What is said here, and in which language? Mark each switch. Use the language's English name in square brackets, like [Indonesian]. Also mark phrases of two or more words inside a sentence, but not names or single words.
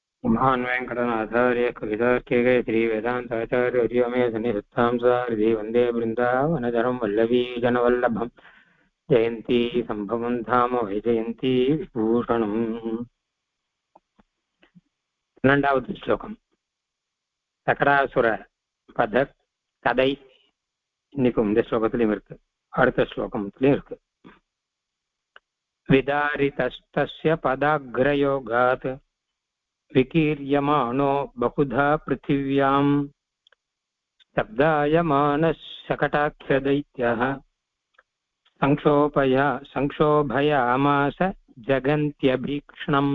[Sanskrit] महान् वेङ्कटनाथार्य कवितार्किके श्रीवेदान्ताचार्य मे सन्निधत्तां सारथि वन्दे वृन्दावनचरं वल्लभी जनवल्लभं जयन्ती सम्भवं धाम वैजयन्ती विभूषणम्. [Tamil] 12வது ஸ்லோகம் சகடாசுர பத கதை இன்னைக்கும் இந்த ஸ்லோகத்திலையும் இருக்கு, அடுத்த ஸ்லோகத்திலையும் இருக்கு. [Sanskrit] विदारितस्तस्य पदाग्रयोगात् विकीर्यमाणो बहुधा पृथिव्याम् स्तब्धायमानः शकटाक्षदैत्यः सङ्क्षोभयामास जगन्त्यभीक्ष्णम्.